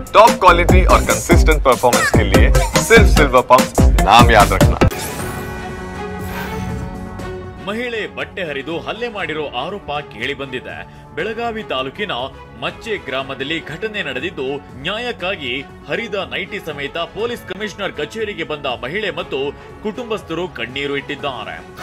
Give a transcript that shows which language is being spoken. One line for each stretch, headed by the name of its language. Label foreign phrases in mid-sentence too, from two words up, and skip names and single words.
English: top quality
Hindi: और
English: consistent performance
Hindi: के लिए सिर्फ सिल्वर पंप नाम याद रखना।
Kannada: ಮಹಿಳೆ ಬಟ್ಟೆ ಹರಿದು ಹಲ್ಲೆ ಮಾಡಿರೋ ಆರೋಪ ಕೇಳಿ ಬಂದಿದೆ. ಬೆಳಗಾವಿ ತಾಲೂಕಿನ ಮಚ್ಚೆ ಗ್ರಾಮದಲ್ಲಿ ಘಟನೆ ನಡೆದಿದ್ದು, ನ್ಯಾಯಕ್ಕಾಗಿ ಹರಿದ ನೈಟಿ ಸಮೇತ
English: police commissioner
Kannada: ಕಚೇರಿಗೆ ಬಂದ ಮಹಿಳೆ ಮತ್ತು ಕುಟುಂಬಸ್ಥರು ಕಣ್ಣೀರು ಇಟ್ಟಿದ್ದಾರೆ.